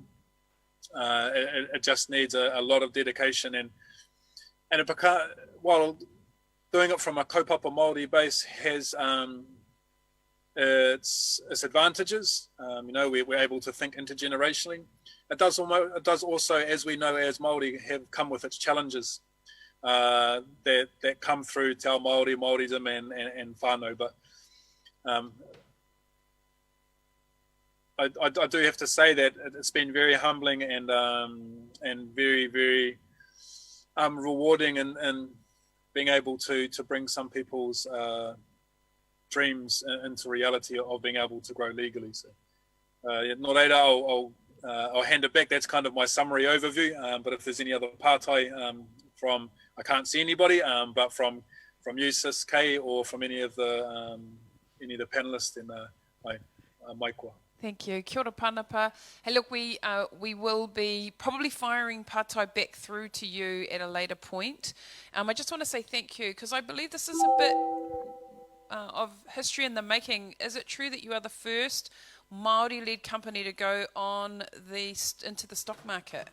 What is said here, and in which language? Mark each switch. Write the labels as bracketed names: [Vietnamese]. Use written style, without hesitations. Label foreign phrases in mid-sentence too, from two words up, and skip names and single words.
[English] It just needs a lot of dedication, and while doing it from a [Māori] kaupapa Māori [English] base has its advantages. We're able to think intergenerationally. It does also, as we know, as Māori, have come with its challenges that come through [Māori] te ao Māori, [English] Māoridom and whānau. But I do have to say that it's been very humbling and very, very rewarding in being able to bring some people's dreams into reality of being able to grow legally. So, [Māori] no reira, [English] I'll hand it back. That's kind of my summary overview. But if there's any other pātai from, I can't see anybody, but from you, Sis Kay, or from any of the panelists, then [Māori] mai koa. [English] Thank you. [Māori] Kia ora Panapa. [English] Hey, look, we will be probably firing pātai back through to you at a later point. I just want to say thank you, because I believe this is a bit of history in the making. Is it true that you are the first Māori-led company to go on into the stock market?